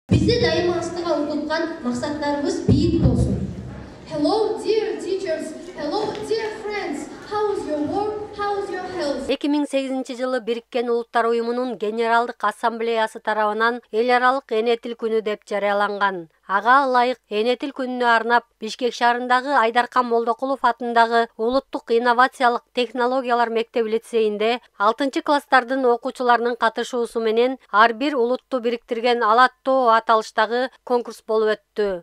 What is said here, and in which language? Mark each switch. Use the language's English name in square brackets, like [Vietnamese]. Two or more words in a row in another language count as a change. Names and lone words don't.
[Kyrgyz] Bizde дайыма астыга умтулган максаттарыбыз бийик болсун. [English] Hello dear teachers, hello dear friends. How is your work? How is your health? [Kyrgyz] 2008 жылы Бириккен Улуттар уюмунун Генералдык Ассамблеясы тарабынан эл аралык эне тил күнү деп жарыяланган. Ага ылайык эне тил күнүнө арнап Бишкек шаарындагы Айдаркан Молдокулов атындагы Улуттук инновациялык технологиялар мектеп-лицейинде 6-класстардын окуучуларынын катышуусу менен ар бир улутту бириктирген ал аттуу аталыштагы конкурс болуп өттү.